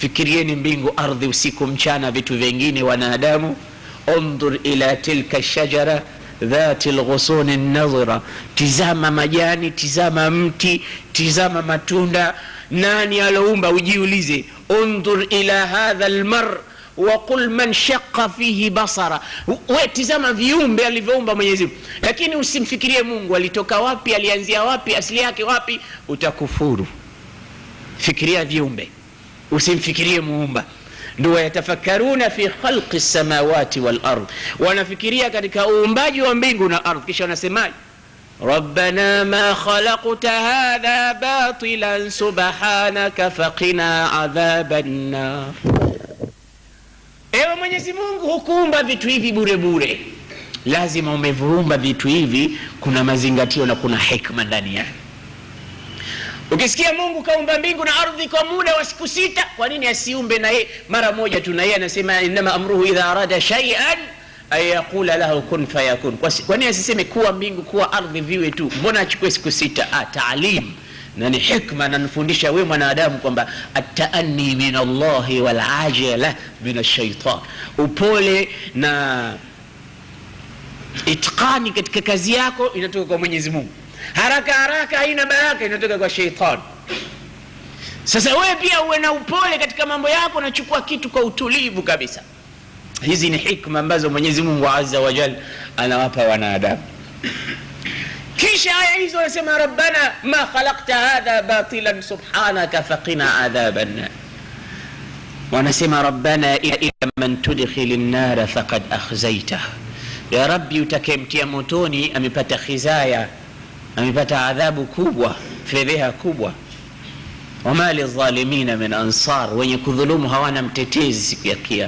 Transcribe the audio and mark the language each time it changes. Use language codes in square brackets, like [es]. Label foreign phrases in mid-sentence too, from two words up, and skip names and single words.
[sw] Fikirieni mbingu, ardhi, usiku, mchana, vitu vingine, wanadamu. [ar] انظر إلى تلك الشجرة ذات الغصون الناضرة, [sw] tizama majani, tizama mti, tizama matunda. Nani aloumba? Ujiulize. [ar] انظر إلى هذا المرء وقل من شق فيه بصره, [sw] wewe tizama viumbe alivyoumba Mwenyezi Mungu, lakini usimfikirie Mungu alitoka wapi, alianzia wapi, asili yake wapi, utakufuru. Fikiria viumbe, usimfikirie muumba. Ndio [ar] يتفكرون في خلق السماوات والأرض, [sw] wanafikiria katika uumbaji wa mbingu na ardhi. Kisha wanasemaje? [ar] ربنا ما خلقت هذا باطلا سبحانك فقنا عذاب النار. [sw] Ewe Mwenyezi Mungu, hukuumba vitu hivi bure bure, lazima umeviumba vitu hivi, kuna mazingatio na kuna hikma ndani yake. Ukisikia Mungu kaumba mbingu na ardhi kwa muda wa siku 6, kwa nini asiumbe na yeye mara moja tu? Na yeye anasema [ar] إنما أمره إذا أراد شيئا أن يقول له كن فيكون. [sw] Kwa nini asiseme kuwa mbingu kuwa ardhi viwe tu? Mbona achukue siku 6? Taalim na ni hikma, na nifundisha wewe mwanadamu kwamba [ar] التأني من الله والعجلة من الشيطان, [sw] upole na itqani katika kazi yako inatoka kwa Mwenyezi Mungu. Haraka haraka haina baraka, inatoka kwa shaytan. Sasa wewe pia uwe na upole katika mambo yako, na chukua kitu kwa utulivu kabisa. Hizi ni hikma ambazo Mwenyezi Mungu [ar] عز وجل [sw] anawapa wanadamu. Kisha aya hizo wanasema [ar] ربنا ما خلقت هذا باطلا سبحانك فقنا عذاب النار. [sw] Wanasema [ar] ربنا إلا من تدخل النار فقد أخزيته, يا رب [sw] utakemtia motoni amepata khizaya, amepata adhabu kubwa, fedheha kubwa. [ar] وما للظالمين من أنصار, [sw] wenye kudhulumu hawana mtetezi siku ya kiyama.